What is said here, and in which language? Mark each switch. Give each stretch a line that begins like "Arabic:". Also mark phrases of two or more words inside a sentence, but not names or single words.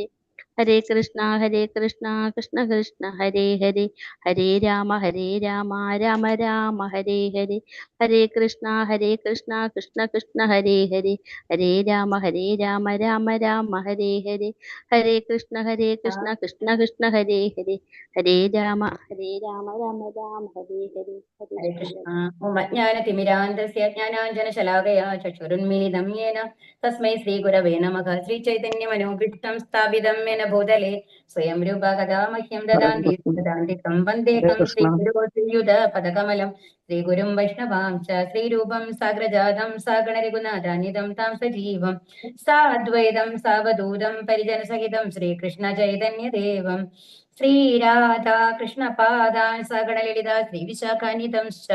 Sanskrit: ഹരേ കൃഷ്ണ കൃഷ്ണ കൃഷ്ണ ഹരേ ഹരേ, ഹരേ രാമ രാമ രാമ ഹരേ ഹരേ. ഹരേ കൃഷ്ണ കൃഷ്ണ കൃഷ്ണ ഹരേ ഹരേ, ഹരേ രാമ രാമ രാമ ഹരേ ഹരേ. ഹരേ കൃഷ്ണ കൃഷ്ണ കൃഷ്ണ ഹരേ ഹരേ, ഹരേ രാമ രാമ രാമ ഹരേ ഹരേ. ഹരേ കൃഷ്ണ. ഓം അജ്ഞാനതിമിരാന്ധസ്യ ജ്ഞാനാഞ്ജനശലാകയാ ചക്ഷുരുന്മീലിതം യേന തസ്മൈ ശ്രീഗുരവേ നമഃ. ശ്രീചൈതന്യമനോഭീഷ്ടം സ്ഥാപിതം യേന ഭൂതലേ സ്വയം രൂപ കഥാ മഹ്യം ദദാന്തി കം വന്ദേഹം ശ്രീഗുരോ ശ്രീയുതപദകമലം ശ്രീഗുരും വൈഷ്ണവാംശ ശ്രീരൂപം സാഗ്രജാതം സാഗണരഘുനാഥാനിധം താം സജീവം സാദ്വൈതം സാവധൂതം പരിജനസഹിതം ശ്രീകൃഷ്ണ ചൈതന്യദേവം ശ്രീരാധാ കൃഷ്ണപാദാൻ സഗണലളിത ശ്രീവിശാഖാനിധംശ്ച.